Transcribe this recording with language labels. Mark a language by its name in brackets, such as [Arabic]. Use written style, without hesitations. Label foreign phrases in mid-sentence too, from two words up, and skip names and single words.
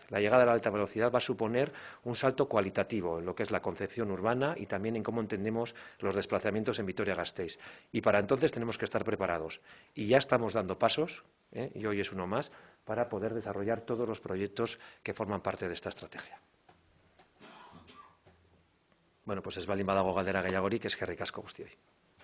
[Spanish] La llegada de la alta velocidad va a suponer un salto cualitativo en lo que es la concepción urbana y también en cómo entendemos los desplazamientos en Vitoria-Gasteiz. Y para entonces tenemos que estar preparados. Y ya estamos dando pasos, y hoy es uno más, para poder desarrollar todos los proyectos que forman parte de esta estrategia. Bueno, pues [Basque] ez baldin badago galdera gehiagorik, eskerrik asko guztioi.